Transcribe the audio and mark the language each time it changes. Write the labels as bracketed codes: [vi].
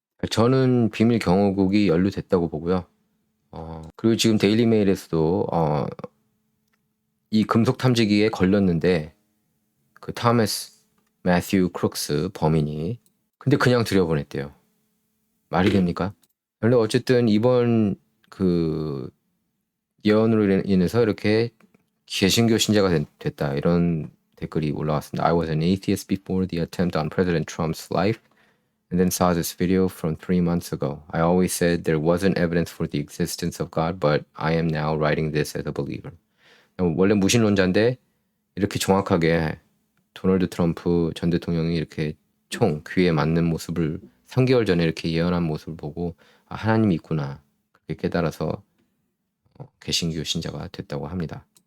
[ko] 저는 비밀 경호국이 연루됐다고 보고요. 그리고 지금 데일리 메일에서도 이 금속 탐지기에 걸렸는데 그 타메스 매튜 크룩스 범인이 근데 그냥 들여보냈대요. 말이 됩니까? 근데 어쨌든 이번 그 예언으로 인해서 이렇게 개신교 신자가 됐다 이런 댓글이 올라왔습니다. [en] I was an atheist before the attempt on President Trump's life and then saw this video from 3 months ago. I always said there wasn't evidence for the existence of God, but I am now writing this as a believer. [ko] 원래 무신론자인데 이렇게 정확하게 도널드 트럼프 전 대통령이 이렇게 귀에 맞는 모습을 3개월 전에 이렇게 예언한 모습을 보고 하나님이 있구나 그렇게 깨달아서 개신교 신자가 됐다고 합니다.